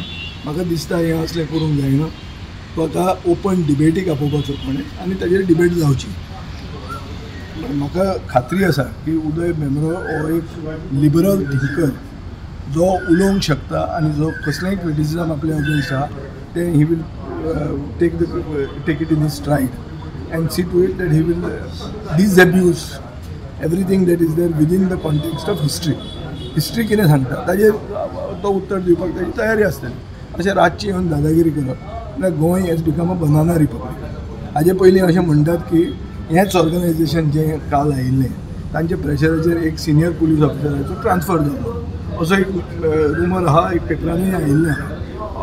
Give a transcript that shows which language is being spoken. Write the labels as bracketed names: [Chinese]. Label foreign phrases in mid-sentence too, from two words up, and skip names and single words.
[Konkani] म्हाका दिसता हें असलें करूंक जायना. तो आतां ओपन डिबेटीक आपोवपाचो कोणें आनी ताजेर डिबेट जावची. म्हाका खात्री आसा की उदय भेंब्रो हो एक [English] liberal thinker [Konkani] जो उलोवंक शकता आनी जो कसलेंय क्रिटिसिजम आपल्या अगेन्स्ट आहा तें [English] he will take it in his stride and see to it that he will disabuse everything that is there within the context of history. [Konkani] हिस्ट्री कितें सांगता ताजेर तो उत्तर दिवपाक ताची तयारी आसतली. अशें रातची येवन दादागिरी करप जाल्यार गोंय [English] has become a banana republic. [Konkani] हाजे पयलीं अशें म्हणटात की हेंच ऑर्गनायजेशन जें काल आयिल्लें तांचे प्रेशराचेर एक सिनियर पुलीस ऑफिसराचो ट्रान्सफर जालो असो एक रुमर आहा, एक पेपरांनी आयिल्लें आहा.